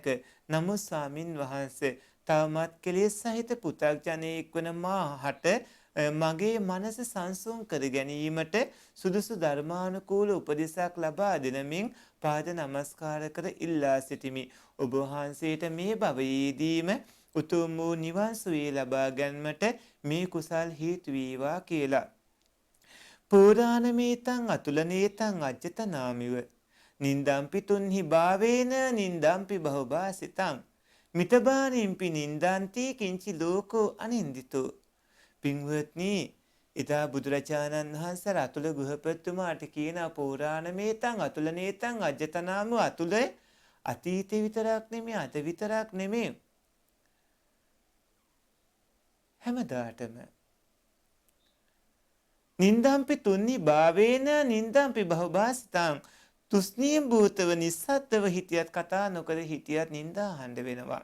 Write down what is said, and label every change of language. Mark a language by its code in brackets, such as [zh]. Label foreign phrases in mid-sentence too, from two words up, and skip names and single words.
[si] නමුත් ස්වාමින් වහන්සේ තවමත් කෙලෙස් සහිත පුතග්ජනෙක් වන මාහට මගේ මනස සංසුන් කර ගැනීමට සුදුසු ධර්මානුකූල උපදෙසක් ලබා දෙනමින් පාද නමස්කාර කර ඉල්ලා සිටිමි. ඔබ වහන්සේට මේ භවයේදීම උතුම් වූ නිවන් සුවය ලබා ගැනීමට මේ කුසල් හේතු වේවා කියලා. [pi] පුරාණමේතං අතුලනේතං අජ්ජතනාමිව නින්දම්පි තුන්හි භාවේන නින්දම්පි බහුභාසිතං මිතබානිම්පි නින්දන්ති කිංචි ලෝකෝ අනින්දිතෝ. [si] පින්වත්නි, එදා බුදුරජාණන් වහන්සේ අතුල ගෘහපතිතුමාට කියන [pi] පුරාණමේතං අතුලනේතං අජ්ජතනාමිව [si] අතුල අතීතේ විතරක් නෙමෙයි අද විතරක් නෙමෙයි හැමදාටම [pi] නින්දාම්පි තුන්නි භාවේන නින්දාම්පි බහුභාසිතං [si] තුස්නී භූතව නිස්සද්දව හිටියත් කතා නොකර හිටියත් නින්දා අහන්න වෙනවා.